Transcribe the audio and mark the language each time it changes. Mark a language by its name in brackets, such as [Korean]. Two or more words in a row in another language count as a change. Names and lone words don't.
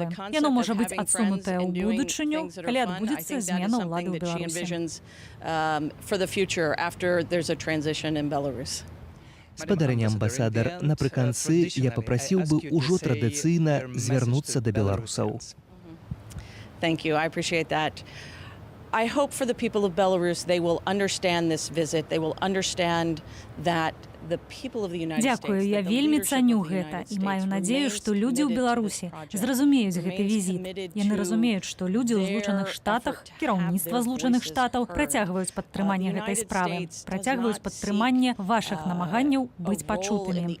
[Belarusian] Яно можа быць адсунутае ў будучыню, калі адбудзецца змена ўлады ў Беларусі. Спадарыня амбасадар, напрыканцы я папрасіў бы ўжо традыцыйна звярнуцца да беларусаў. [English] Thank you. I appreciate that. I hope for the people of Belarus they will understand this visit. They will understand that [Belarusian] Дзякую, я вельмі цаню гэта і маю надзею, што людзі ў Беларусі зразумеюць гэты візіт. Яны разумеюць, што людзі ў Злучаных Штатах, кіраўніцтва Злучаных Штатаў працягваюць падтрыманне гэтай справы, працягваюць падтрыманне вашых намаганняў быць пачутымі.